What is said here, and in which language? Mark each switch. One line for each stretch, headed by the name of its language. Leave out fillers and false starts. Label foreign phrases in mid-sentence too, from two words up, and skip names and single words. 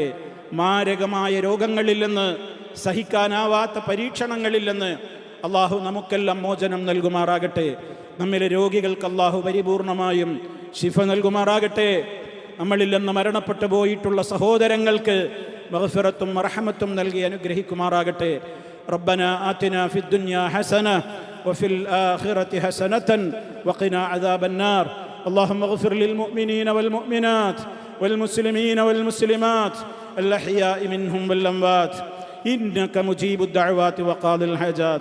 Malayalam: മാരകമായ രോഗങ്ങളിൽ നിന്ന്, സഹിക്കാനാവാത്ത പരീക്ഷണങ്ങളിൽ നിന്ന് അള്ളാഹു നമുക്കെല്ലാം മോചനം നൽകുമാറാകട്ടെ. നമ്മിലെ രോഗികൾക്ക് അള്ളാഹു പരിപൂർണമായും ശിഫ നൽകുമാറാകട്ടെ. നമ്മളിൽ നിന്ന് മരണപ്പെട്ടു പോയിട്ടുള്ള സഹോദരങ്ങൾക്ക് മഗ്ഫിറത്തും റഹ്മത്തും നൽകി അനുഗ്രഹിക്കുമാറാകട്ടെ.
Arabic: ربنا آتنا في الدنيا حسنة وفي الآخرة حسنة وقنا عذاب النار. اللهم اغفر للمؤمنين والمؤمنات والمسلمين والمسلمات الأحياء منهم والأموات إنك مجيب الدعوات وقاضي الحاجات.